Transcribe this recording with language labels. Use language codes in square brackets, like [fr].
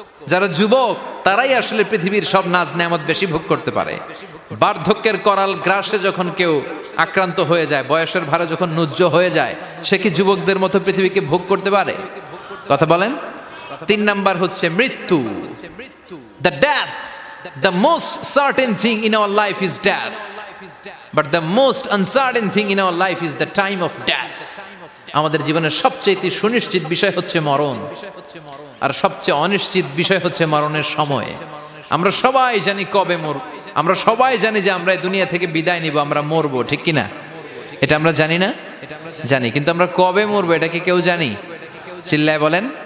[bn] যারা যুবক তারাই আসলে পৃথিবীর সব নাজ নেয়ামত বেশি ভোগ করতে পারে। বার্ধক্যের করাল গ্রাসে যখন কেউ আক্রান্ত হয়ে যায়, বয়সের ভারে যখন নুজ্জ হয়ে যায়, সে কি যুবকদের মতো পৃথিবীকে ভোগ করতে পারে? কথা বলেন। তিন নাম্বার হচ্ছে মৃত্যু, the death. [en] The most certain thing in our life is death, but the most uncertain thing in our life is the time of death. [bn] আমাদের জীবনের সবচেয়ে সুনিশ্চিত বিষয় হচ্ছে মরণ, আর সবচেয়ে অনিশ্চিত বিষয় হচ্ছে মরণের সময়। আমরা সবাই জানি কবে মরব, আমরা সবাই জানি যে আমরা এই দুনিয়া থেকে বিদায় নিব, আমরা মরবো, ঠিক কিনা? এটা আমরা জানি না? জানি, কিন্তু আমরা কবে মরবো এটা কি কেউ জানি? চিল্লায় বলেন।